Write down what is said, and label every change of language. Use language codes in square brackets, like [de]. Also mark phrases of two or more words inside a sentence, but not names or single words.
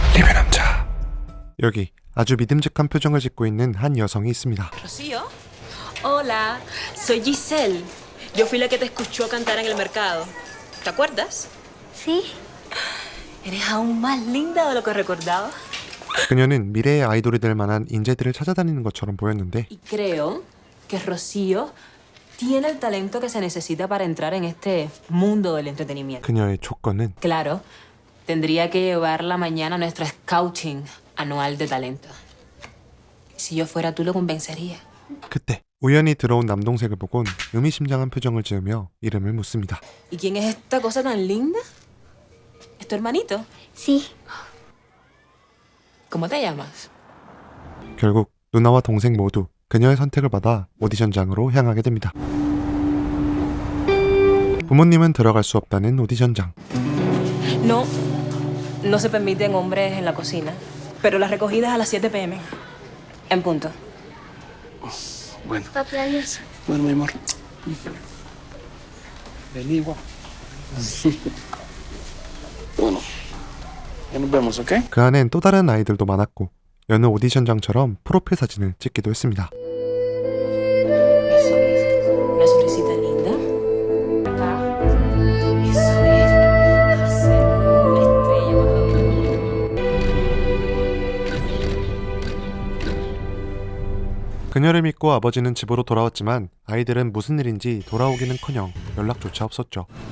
[ko] 리뷰 남자. 여기 아주 믿음직한 표정을 짓고 있는 한 여성이 있습니다. [es] Rocío. Hola, soy Giselle. Yo fui la que te escuchó cantar en el mercado. ¿Te acuerdas? Sí. Eres aún más linda de lo que recordaba. [ko] 그녀는 미래의 아이돌이 될 만한 인재들을 찾아다니는 것처럼 보였는데 [es] Y creo que Rocío tiene el talento que se necesita para entrar en este mundo del entretenimiento. [ko] 그녀의 조건은 [es] Claro, tendría que llevarla mañana a nuestro scouting anual de talento. Si yo fuera tú lo convencería. [ko] 그때 우연히 들어온 남동생을 보곤 의미심장한 표정을 지으며 이름을 묻습니다. [es] ¿Y quién es esta cosa tan linda? ¿Es tu hermanito? Sí. ¿Cómo te llamas? [ko] 결국 누나와 동생 모두 그녀의 선택을 받아 오디션장으로 향하게 됩니다. 부모님은 들어갈 수 없다는 오디션장. [es] No, no se permiten hombres en la cocina, pero las recogidas a las 7 p.m. En punto. Bueno, Papi, adiós. bueno, mi amor. Vení igual. Bueno, ya nos vemos, ¿ok? [ko] 그 안엔 또 다른 아이들도 많았고 여느 오디션장처럼 프로필 사진을 찍기도 했습니다. [es] Eso es. Una sonrisita linda. Eso es. Hacer una estrella, por favor. [ko] 그녀를 믿고 아버지는 집으로 돌아왔지만 아이들은 무슨 일인지 돌아오기는커녕 연락조차 없었죠.